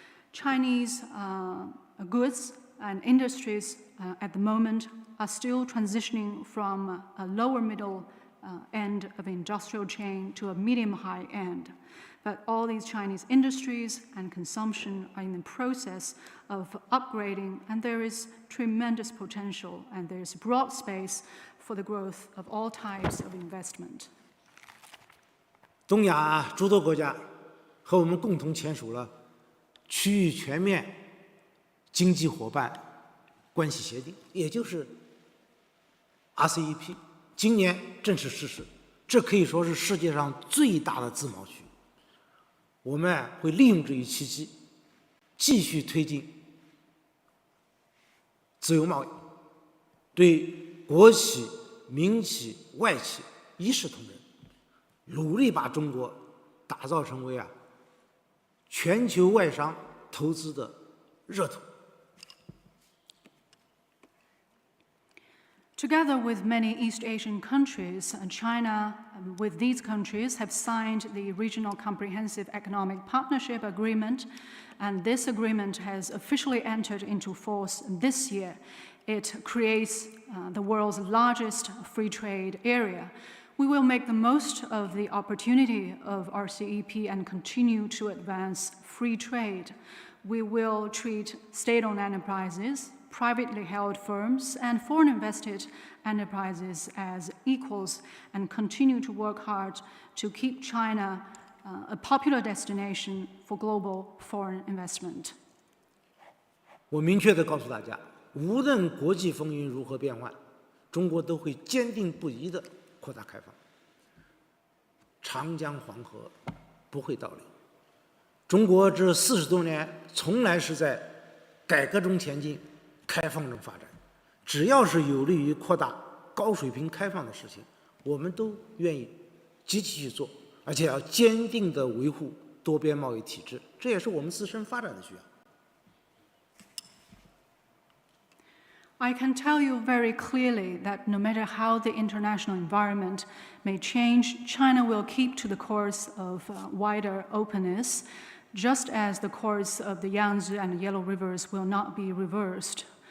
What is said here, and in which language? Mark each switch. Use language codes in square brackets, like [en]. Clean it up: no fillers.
[en] Chinese goods and industries at the moment are still transitioning from a lower middle end of industrial chain to a medium-high end. But all these Chinese industries and consumption are in the process of upgrading, and there is tremendous potential, and there is broad space for the growth of all types of investment. [zh] 东亚诸多国家和我们共同签署了区域全面经济伙伴关系协定，也就是 RCEP， 今年正式实施。这可以说是世界上最大的自贸区。我们会利用这一契机，继续推进自由贸易，对国企、民企、外企一视同仁，努力把中国打造成为全球外商投资的热土。 [en] Together with many East Asian countries, China, with these countries, have signed the Regional Comprehensive Economic Partnership Agreement, and this agreement has officially entered into force this year. It creates the world's largest free trade area. We will make the most of the opportunity of RCEP and continue to advance free trade. We will treat state-owned enterprises, privately held firms, and foreign invested enterprises as equals and continue to work hard to keep China a popular destination for global foreign investment. [zh] 我明确地告诉大家，无论国际风云如何变幻，中国都会坚定不移地扩大开放。长江黄河不会倒流。中国这40多年从来是在改革中前进，开放中发展。只要是有利于扩大高水平开放的事情，我们都愿意积极去做，而且要坚定地维护多边贸易体制，这也是我们自身发展的需要。 [en] I can tell you very clearly that no matter how the international environment may change, China will keep to the course of wider openness, just as the course of the Yangtze and Yellow Rivers will not be reversed.